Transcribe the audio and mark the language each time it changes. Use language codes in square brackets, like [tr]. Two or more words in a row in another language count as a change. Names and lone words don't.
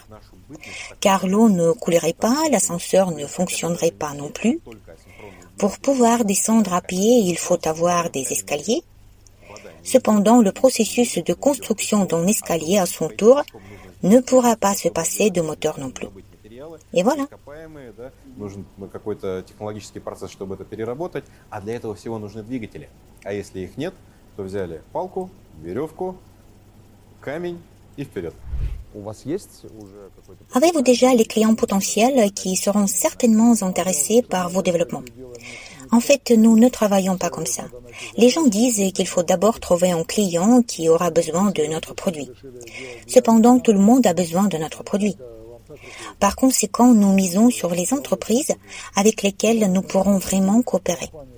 [fr] Car l'eau ne coulerait pas, l'ascenseur ne fonctionnerait pas non plus. Pour pouvoir descendre à pied, il faut avoir des escaliers. Cependant, le processus de construction d'un escalier à son tour ne pourra pas se passer de moteur non plus. Et voilà. [ru] Нужен какой-то технологический процесс, чтобы это переработать, а для этого всего нужны двигатели. А если их нет, то взяли палку, веревку, камень и вперед. У вас есть уже какой-то... [fr] Avez-vous déjà les clients potentiels qui seront certainement intéressés par vos développements? En fait, nous ne travaillons pas comme ça. Les gens disent qu'il faut d'abord trouver un client qui aura besoin de notre produit. Cependant, tout le monde a besoin de notre produit. Par conséquent, nous misons sur les entreprises avec lesquelles nous pourrons vraiment coopérer.